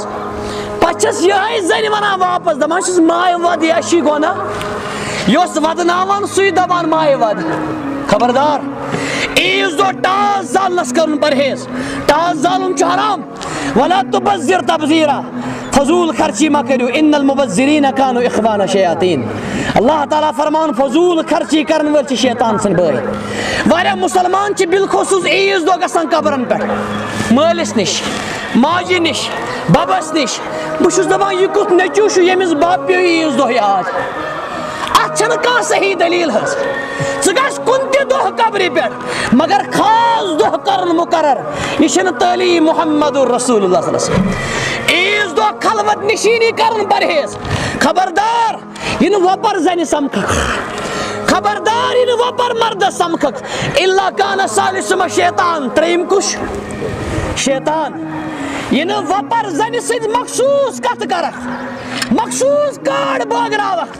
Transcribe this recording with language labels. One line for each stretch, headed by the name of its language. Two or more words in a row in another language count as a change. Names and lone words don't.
Kashmiri: پتہٕ چھَس یِہے زنہِ ونان واپس, دپان چھُس ماے ود یہِ چھُے گۄناہ. یۄس ودناوان سُے دپان ماے ود. خبردار, عیٖذ دۄہ ٹاس زالنس کرُن پرہیز. ٹاس زالُن چھُ حرام.
Arabic: ولا تبذر تبذیرا.
Kashmiri: فضوٗل خرچی مہ کٔرِو.
Arabic: ان المبذرین کانوا اخوان الشیاطین.
Kashmiri: اللہ تعالیٰ فرمان فضوٗل خرچی کرن وٲلۍ چھِ شیطان سٕنٛدۍ بٲے. واریاہ مُسلمان چھِ بالخصوٗص عیٖذ دۄہ گژھان قبرن پٮ۪ٹھ, مٲلِس نِش, ماجہِ نِش, ببس نِش. بہٕ چھُس دپان یہِ کیُتھ نیٚچوٗ چھُ ییٚمِس بب پیٚو عیٖذ دۄہ یاد. اتھ چھنہٕ کانٛہہ صحیح دلیٖل حظ. ژٕ گژھ کُنہِ تہِ دۄہ قبرِ پٮ۪ٹھ, مگر خاص دۄہ کرُن مُقرر. یہِ چھنہٕ تعلیٖم
Arabic: محمد رسول اللہ صلی اللہ علیہ وسلم.
Kashmiri: عیٖذ دۄہ خلوت نشیٖنی کرُن پرہیز. خبردار, یہِ نہٕ وۄپر زنہِ سمکھکھ, خبردار, یہِ نہٕ وۄپر مردس سمکھکھ.
Arabic: الا کان ثالثہما شیطان.
Kashmiri: ترٛیٚیِم کُس؟ شیطان. یہِ نہٕ وۄپر زنہِ سۭتۍ مخصوٗص کتھ کرکھ, مخصوٗص کاڈ بٲگراوکھ.